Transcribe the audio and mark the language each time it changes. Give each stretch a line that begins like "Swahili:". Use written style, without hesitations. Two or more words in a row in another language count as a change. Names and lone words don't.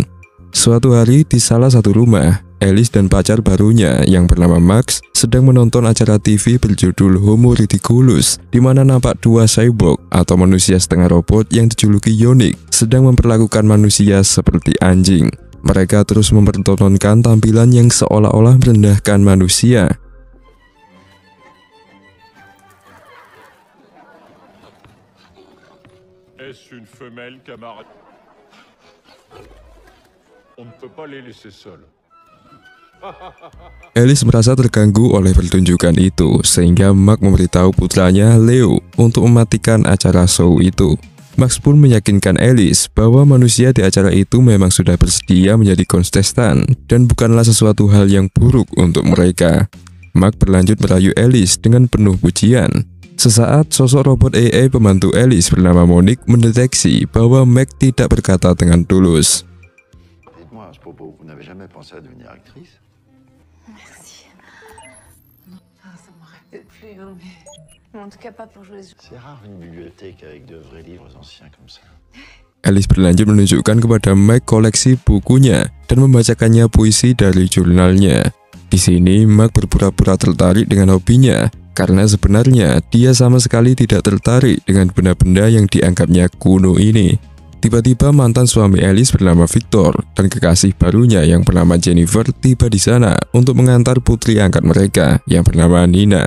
Indonesian: Suatu hari di salah satu rumah, Alice dan pacar barunya yang bernama Max sedang menonton acara TV berjudul Homo Ridiculous, di mana nampak dua cyborg atau manusia setengah robot yang dijuluki Yonick sedang memperlakukan manusia seperti anjing. Mereka terus mempertontonkan tampilan yang seolah-olah merendahkan manusia.
French: Est-ce une femelle, camarade? On ne peut pas les laisser seuls.
Indonesian: Alice merasa terganggu oleh pertunjukan itu, sehingga Max memberitahu putranya Leo untuk mematikan acara show itu. Max pun meyakinkan Alice bahwa manusia di acara itu memang sudah bersedia menjadi kontestan dan bukanlah sesuatu hal yang buruk untuk mereka. Max berlanjut merayu Alice dengan penuh pujian. Sesaat, sosok robot AI pembantu Alice bernama Monique mendeteksi bahwa Max tidak berkata dengan tulus.
French: Dites-moi à ce propos, vous n'avez jamais pensé à devenir actrice? Merci. Non, ça m'aurait peut-être plu, hein, mais en tout cas pas pour jouer. C'est rare une bibliothèque avec de vrais livres anciens comme ça.
Indonesian: Alice berlanjut menunjukkan kepada Max koleksi bukunya dan membacakannya puisi dari jurnalnya. Di sini, Max berpura-pura tertarik dengan hobinya, karena sebenarnya dia sama sekali tidak tertarik dengan benda-benda yang dianggapnya kuno ini. Tiba-tiba mantan suami Alice bernama Victor dan kekasih barunya yang bernama Jennifer tiba di sana untuk mengantar putri angkat mereka yang bernama Nina.